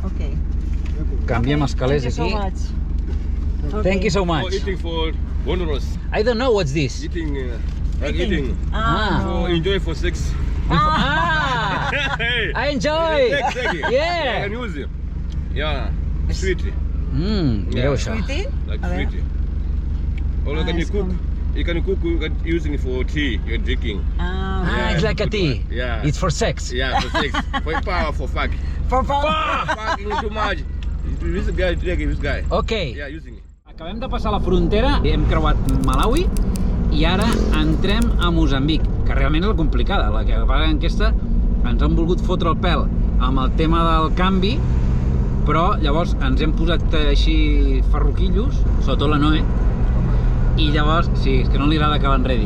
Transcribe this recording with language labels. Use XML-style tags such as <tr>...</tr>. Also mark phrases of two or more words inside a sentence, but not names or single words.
<en>Ok.</en> <ca>Canviem els calés aquí.</ca> <en>Thank you so much. For eating for bonus. I don't know what's this. Eating, eating. For enjoy for sex. Hey. I enjoy. Take it. Yeah. You can use it. Yeah. Sweetie.</en> <ca>Mireu això.</ca> <en>Sweetie? Like</en> <ca>A veure.</ca> <en>sweetie. Or can you it's cook?</en> <ca>com-</ca> <en>You can cook using it for tea. You're drinking. Ah, it's like a tea. Yeah. It's for sex. Yeah, for sex. For power, for fuck. For favor. Fucking too much. This guy, this guy. Okay. Yeah, using it.</en> <ca>Acabem de passar la frontera, hem creuat Malawi i ara entrem a Moçambic, que realment és la complicada. La que passa en aquesta ens han volgut fotre el pèl amb el tema del canvi, però llavors ens hem posat així ferroquillos, sobretot la Noe, i llavors, sí, és que no li agrada que l'enredin.</ca>